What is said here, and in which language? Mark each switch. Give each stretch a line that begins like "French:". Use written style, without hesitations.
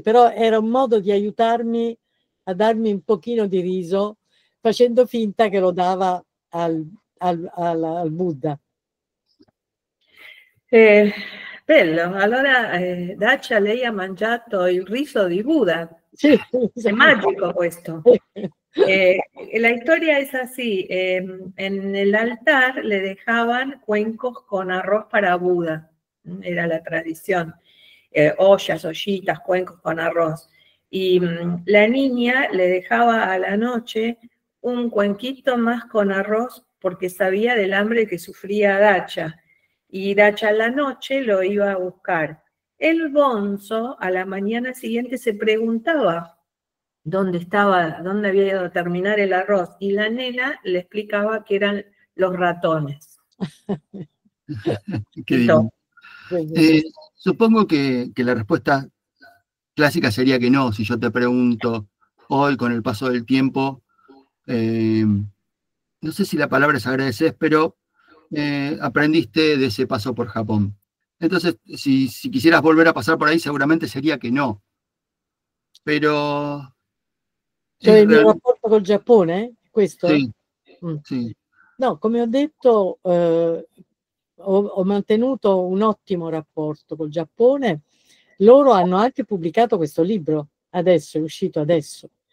Italian: Però era un modo di aiutarmi a darmi un pochino di riso, facendo finta che lo dava al Buddha. Bello, allora Dacia, lei ha mangiato il riso di Buddha. Sì, È magico questo.
Spanish: La historia es así, en el altar le dejaban cuencos con arroz para Buda, era la tradición, ollas, ollitas, cuencos con arroz. Y la niña le dejaba a la noche un cuenquito más con arroz porque sabía del hambre que sufría Dacha. Y Dacha a la noche lo iba a buscar. El Bonzo a la mañana siguiente se preguntaba dónde había ido a terminar el arroz, y la nena le explicaba que eran los ratones. Qué divino. Supongo que la respuesta clásica sería que no, si yo te pregunto hoy, con el paso del tiempo, no sé si la palabra es agradecer, pero aprendiste de ese paso por Japón. Entonces, si quisieras volver a pasar por ahí, seguramente sería che no.
Italian: Però... Cioè il mio rapporto col Giappone? Questo? Sì, sì. No, come ho detto, ho mantenuto un ottimo rapporto col Giappone. Loro hanno anche pubblicato questo libro, adesso, è uscito adesso.